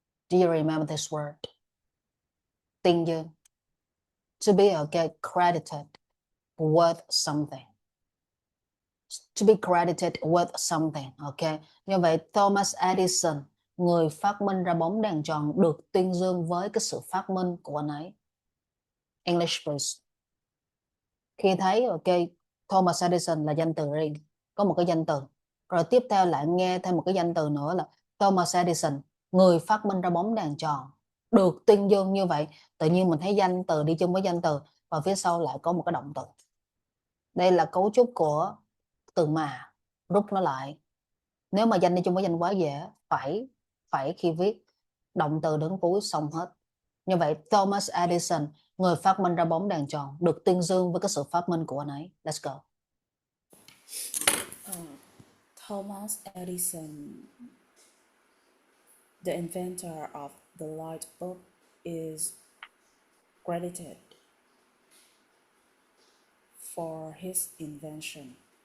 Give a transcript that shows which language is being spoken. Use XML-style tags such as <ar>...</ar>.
<en>Do you remember this word?</en> <vi>Tuyên dương.</vi> <en>To be okay, credited with something. To be credited with something, okay.</en> <vi>Như vậy Thomas Edison, người phát minh ra bóng đèn tròn, được tuyên dương với cái sự phát minh của anh ấy.</vi> <en>English please.</en> <vi>Khi thấy ok, Thomas Edison là danh từ riêng, có một cái danh từ, rồi tiếp theo lại nghe thêm một cái danh từ nữa là Thomas Edison, người phát minh ra bóng đèn tròn, được tuyên dương. Như vậy tự nhiên mình thấy danh từ đi chung với danh từ, và phía sau lại có một cái động từ. Đây là cấu trúc của từ mà, rút nó lại. Nếu mà danh đi chung với danh quá dễ, phải khi viết động từ đứng cuối xong hết. Như vậy Thomas Edison, người phát minh ra bóng đèn tròn, được tuyên dương với cái sự phát minh của anh ấy.</vi> <en>Let's go. Thomas Edison, the inventor of the light bulb, is credited for his invention.</en>